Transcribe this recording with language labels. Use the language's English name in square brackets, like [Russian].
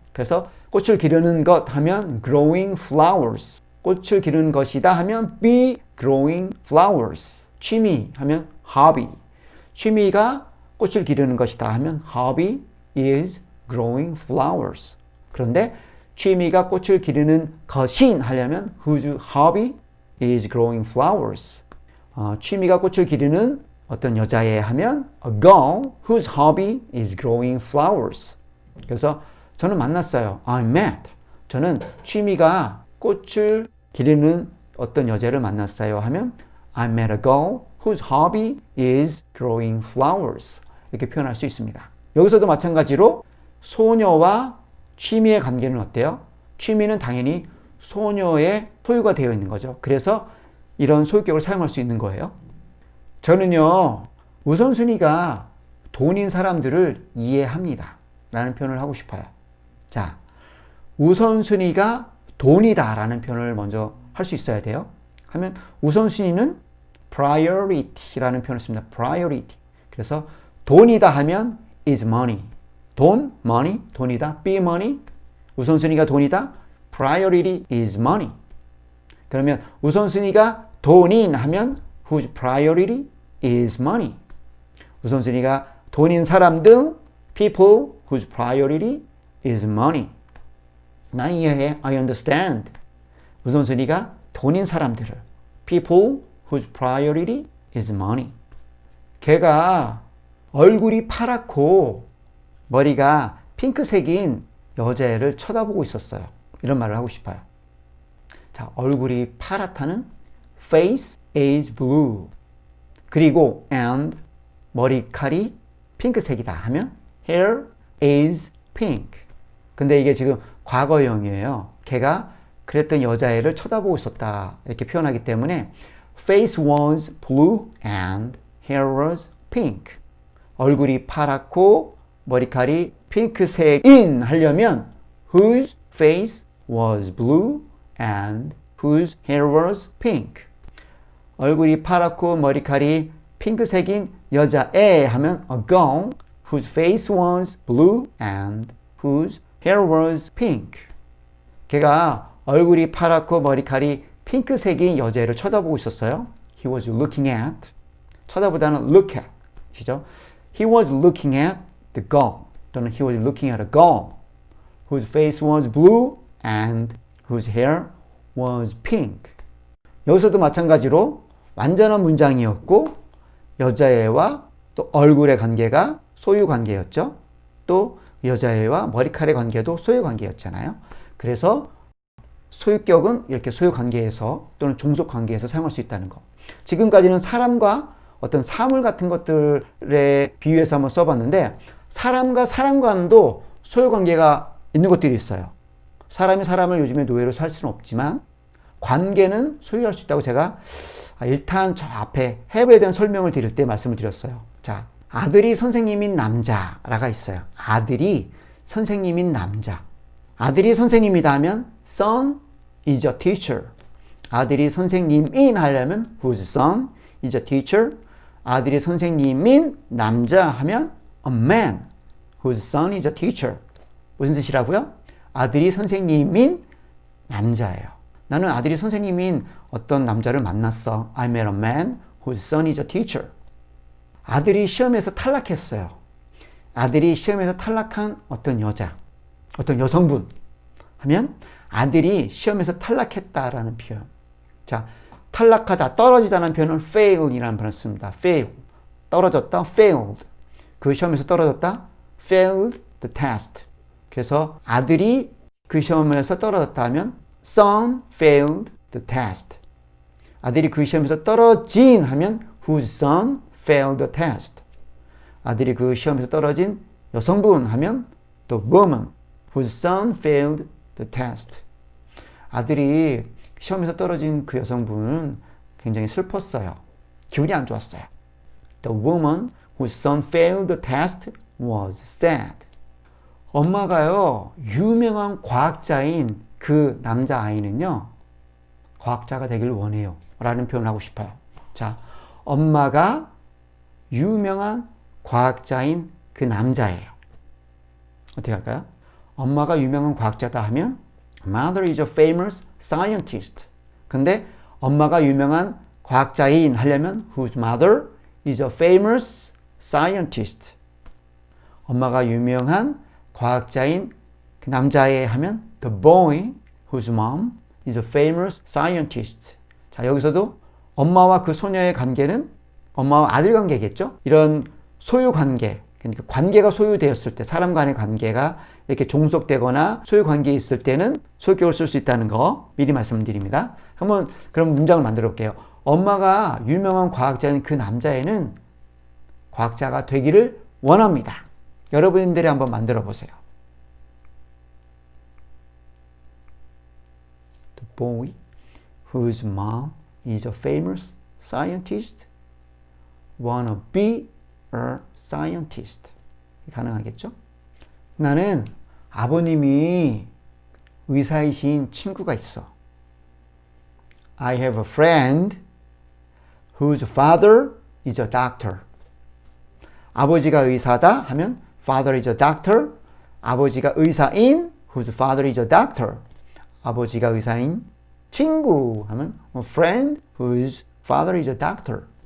[Korean] 그래서 꽃을 기르는 것 하면 [English] growing flowers, [Korean] 꽃을 기르는 것이다 하면 [English] be growing flowers, [Korean] 취미 하면 hobby, 취미가 꽃을 기르는 것이다 하면 [English] hobby is growing flowers. [Korean] 그런데 취미가 꽃을 기르는 것인 하려면 [English] whose hobby is growing flowers. [Korean] 취미가 꽃을 기르는 어떤 여자애 하면 [English] a girl whose hobby is growing flowers. [Korean] 그래서 저는 만났어요. [English] I met. [Korean] 저는 취미가 꽃을 기르는 어떤 여자를 만났어요 하면 [English] I met a girl whose hobby is growing flowers. [Korean] 이렇게 표현할 수 있습니다. 여기서도 마찬가지로 소녀와 취미의 관계는 어때요? 취미는 당연히 소녀의 소유가 되어 있는 거죠. 그래서 이런 소유격을 사용할 수 있는 거예요. 저는요, 우선순위가 돈인 사람들을 이해합니다 라는 표현을 하고 싶어요. 자, 우선순위가 돈이다 라는 표현을 먼저 할 수 있어야 돼요. 하면 우선순위는 priority 라는 표현을 씁니다. priority. 그래서 돈이다 하면 [English] is money. [Korean] 돈, money, 돈이다. [English] be money, [Korean] 우선순위가 돈이다. [English] Priority is money. 그러면 [Korean] 우선순위가 돈인 하면 [English] whose priority is money. [Korean] 우선순위가 돈인 사람들, [English] people whose priority is money. [Korean] 난 이해해. [English] I understand. [Korean] 우선순위가 돈인 사람들을, [English] people whose priority is money. [Korean] 걔가 얼굴이 파랗고 머리가 핑크색인 여자애를 쳐다보고 있었어요. 이런 말을 하고 싶어요. 자, 얼굴이 파랗다는 [English] face is blue. [Korean] 그리고 and 머리칼이 핑크색이다 하면 [English] hair is pink. [Korean] 근데 이게 지금 과거형이에요. 걔가 그랬던 여자애를 쳐다보고 있었다 이렇게 표현하기 때문에 [English] face was blue and hair was pink. [Korean] 얼굴이 파랗고 머리칼이 핑크색인 하려면 [English] whose face was blue and whose hair was pink. [Korean] 얼굴이 파랗고 머리칼이 핑크색인 여자애 하면 [English] a girl whose face was blue and whose hair was pink. [Korean] 걔가 얼굴이 파랗고 머리칼이 핑크색인 여자애를 쳐다보고 있었어요. [English] He was looking at. [Korean] 쳐다보다는 look at. 그죠? [English] He was looking at the girl. [Korean] 또는 [English] he was looking at a girl whose face was blue and whose hair was pink. [Korean] 여기서도 마찬가지로 완전한 문장이었고 여자애와 또 얼굴의 관계가 소유 관계였죠. 또 여자애와 머리칼의 관계도 소유 관계였잖아요. 그래서 소유격은 이렇게 소유 관계에서 또는 종속 관계에서 사용할 수 있다는 거. 지금까지는 사람과 어떤 사물 같은 것들에 비유해서 한번 써봤는데 사람과 사람과도 소유 관계가 있는 것들이 있어요. 사람이 사람을 요즘에 노예로 살 수는 없지만 관계는 소유할 수 있다고 제가 일단 저 앞에 have에 대한 설명을 드릴 때 말씀을 드렸어요. 자, 아들이 선생님인 남자라가 있어요. 아들이 선생님인 남자. 아들이 선생님이다 하면 [English] son is a teacher. [Korean] 아들이 선생님인 하려면 [English] whose son is a teacher. [Korean] 아들이 선생님인 남자 하면 [English] a man whose son is a teacher. [Korean] 무슨 뜻이라고요? 아들이 선생님인 남자예요. 나는 아들이 선생님인 어떤 남자를 만났어. [English] I met a man whose son is a teacher. [Korean] 아들이 시험에서 탈락했어요. 아들이 시험에서 탈락한 어떤 여자, 어떤 여성분 하면 아들이 시험에서 탈락했다라는 표현. 자, 탈락하다, 떨어지다는 표현은 fail이라는 표현을 씁니다. fail, 떨어졌다, failed. 그 시험에서 떨어졌다, [English] failed the test. [Korean] 그래서 아들이 그 시험에서 떨어졌다 하면 [English] son failed the test. [Korean] 아들이 그 시험에서 떨어진 하면 [English] whose son failed the test. [Korean] 아들이 그 시험에서 떨어진 여성분 하면 [English] the woman whose son failed the test. [Korean] 아들이 시험에서 떨어진 그 여성분은 굉장히 슬펐어요. 기분이 안 좋았어요. [English] The woman whose son failed the test was sad. [Korean] 엄마가요, 유명한 과학자인 그 남자아이는요, 과학자가 되길 원해요. 라는 표현을 하고 싶어요. 자, 엄마가 유명한 과학자인 그 남자예요. 어떻게 할까요? 엄마가 유명한 과학자다 하면 [English] Mother is a famous scientist. [Korean] 근데 엄마가 유명한 과학자인 하려면 [English] Whose mother is a famous scientist. [Korean] 엄마가 유명한 과학자인 그 남자애 하면 [English] The boy whose mom is a famous scientist. [Korean] 자, 여기서도 엄마와 그 소녀의 관계는 엄마와 아들 관계겠죠? 이런 소유 관계, 그러니까 관계가 소유되었을 때, 사람 간의 관계가 이렇게 종속되거나 소유 관계에 있을 때는 소유격을 쓸 수 있다는 거 미리 말씀드립니다. 한번 그럼 문장을 만들어 볼게요. 엄마가 유명한 과학자인 그 남자애는 과학자가 되기를 원합니다. 여러분들이 한번 만들어 보세요. [English] The boy whose mom is a famous scientist wanna be a scientist. [Korean] 가능하겠죠? 나는 아버님이 의사이신 친구가 있어. [English] I have a friend whose father is a doctor. [Korean] 아버지가 의사다 하면 [English] father is a doctor. [Korean] 아버지가 의사인 [English] whose father is a doctor. [Korean] 아버지가 의사인 친구 하면 [English] a friend whose father is a doctor.